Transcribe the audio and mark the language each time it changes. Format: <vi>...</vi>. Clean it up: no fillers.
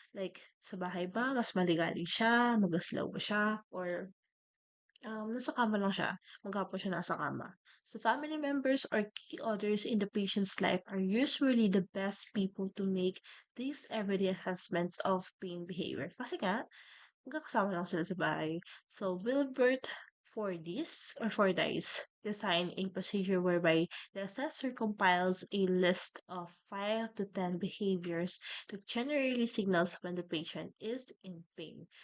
<tl>Like, sa bahay ba, mas maligalig siya, magaslaw ba siya, or nasa kama lang siya, maghapon siya nasa kama.</tl> <en>So, family members or key others in the patient's life are usually the best people to make these everyday assessments of pain behavior.</en> <tl>Kasi nga, magkakasama lang sila sa bahay.</tl> <en>So, Wilbert Fordyce or Fordyce designed a procedure whereby the assessor compiles a list of 5 to 10 behaviors that generally signals when the patient is in pain.</en>